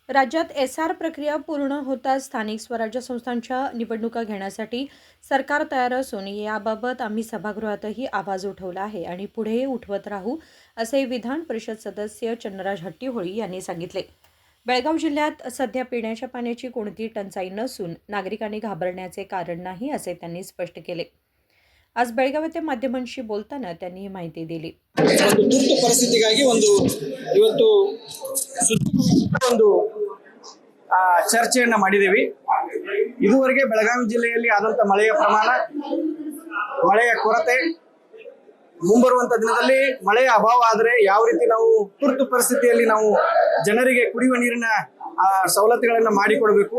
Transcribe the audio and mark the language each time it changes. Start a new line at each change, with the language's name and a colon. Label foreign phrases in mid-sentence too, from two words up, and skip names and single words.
Marathi: राज्यात एसआर प्रक्रिया पूर्ण होताच स्थानिक स्वराज्य संस्थांच्या निवडणुका घेण्यासाठी सरकार तयार असून याबाबत आम्ही सभागृहातही आवाज उठवला आहे आणि पुढेही उठवत राहू, असे विधान परिषद सदस्य चन्नराज हट्टीहोळी यांनी सांगितले. बेळगाव जिल्ह्यात सध्या पिण्याच्या पाण्याची कोणतीही टंचाई नसून नागरिकांनी घाबरण्याचे कारण नाही, असे त्यांनी स्पष्ट केले. आज बेळगाव येथे माध्यमांशी बोलताना त्यांनी ही माहिती दिली.
Kannada: ತುರ್ತು ಪರಿಸ್ಥಿತಿಗಾಗಿ ಇವತ್ತು ಒಂದು ಚರ್ಚೆಯನ್ನ ಮಾಡಿದ್ದೀವಿ. ಇದುವರೆಗೆ ಬೆಳಗಾವಿ ಜಿಲ್ಲೆಯಲ್ಲಿ ಆದಂತ ಮಳೆಯ ಪ್ರಮಾಣ, ಮಳೆಯ ಕೊರತೆ, ಮುಂಬರುವಂತ ದಿನದಲ್ಲಿ ಮಳೆಯ ಅಭಾವ ಆದರೆ ಯಾವ ರೀತಿ ನಾವು ತುರ್ತು ಪರಿಸ್ಥಿತಿಯಲ್ಲಿ ನಾವು ಜನರಿಗೆ ಕುಡಿಯುವ ನೀರಿನ ಸವಲತ್ತುಗಳನ್ನ ಮಾಡಿಕೊಡಬೇಕು.